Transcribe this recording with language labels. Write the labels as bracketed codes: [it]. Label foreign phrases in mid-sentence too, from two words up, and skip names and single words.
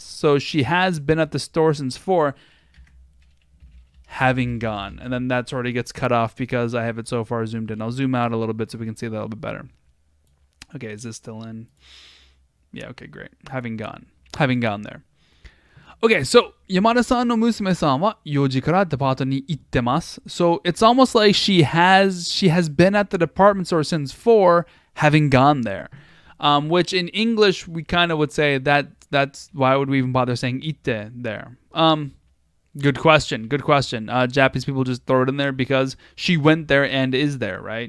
[en] So she has been at the store since 4, having gone. And then that already gets cut off because I have it so far zoomed in. I'll zoom out a little bit so we can see that a little bit better. Okay, is this still in? Yeah, okay, great. Having gone there. Okay, so [ja] 山田さんの娘さんは四時からデパートに行ってます. [en] So it's almost like she has been at the department store since 4, having gone there. Which in English we kind of would say that's why would we even bother saying itte there? Good question. Japanese people just throw it in there because she went there and is there, right?